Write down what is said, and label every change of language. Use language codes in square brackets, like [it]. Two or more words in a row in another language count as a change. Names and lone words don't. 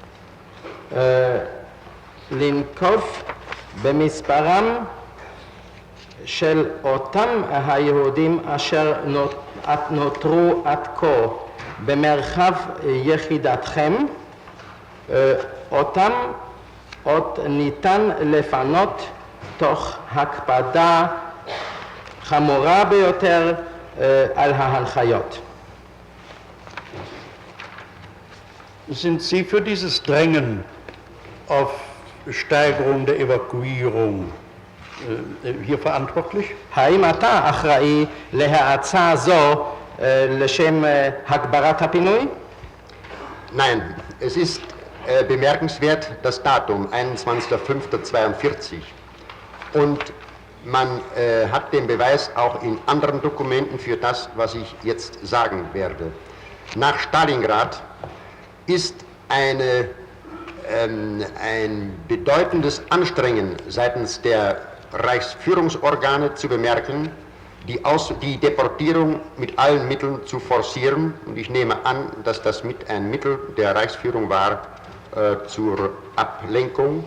[he] לנקוב במספרם של אותם היהודים אשר נותרו עד כה במרחב יחידתכם, אותם עוד ניתן לפנות תוך הקפדה חמורה ביותר על ההנחיות. [de] Sind Sie für dieses Drängen auf Steigerung der Evakuierung hier verantwortlich? [he] האם אתה אחראי להאצה זו לשם הגברת הפינוי? [de] Nein, es ist bemerkenswert das Datum 21.05.42 und man hat den Beweis auch in anderen Dokumenten für das, was ich jetzt sagen werde. Nach Stalingrad ist ein bedeutendes Anstrengen seitens der Reichsführungsorgane zu bemerken, die Deportierung mit allen Mitteln zu forcieren, und ich nehme an, dass das mit ein Mittel der Reichsführung war zur Ablenkung.